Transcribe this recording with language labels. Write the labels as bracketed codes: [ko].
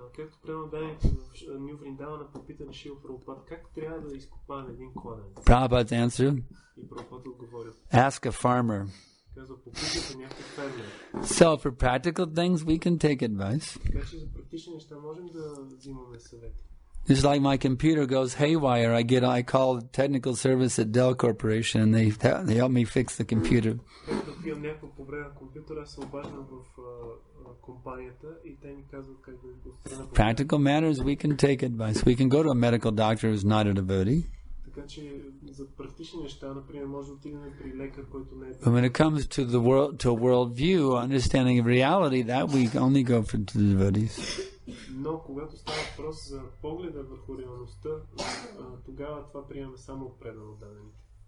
[bg] Както преданните в Ню Вриндавана попитали Шрила Прабхупада, как трябва да изкопаем един кладенец? [en] Prabhupada's answer, [bg] И Прабхупада отговорил, [en] ask a farmer. [bg] казва, попитайте някакъв фермер. [en] So for practical things, we can take advice. [bg] Така че за практични неща можем да взимаме съвети. [en] It's like my computer goes haywire. I call technical service at Dell Corporation, and they help me fix the computer. [bg] Като имам някакво повреда на компютъра, аз се обаждам в компанията и те ми казват как да го отстраня. [en] Practical matters, we can take advice. We can go to a medical doctor who's not a devotee. [bg] Така че за практични неща, например, може да отидем при лекар, който не е. [en] But when it comes to the world, to a world view, understanding of reality, that we only go for the devotees. [bg] Но когато става въпрос за погледа върху реалността, тогава това приемаме само от предано дадените.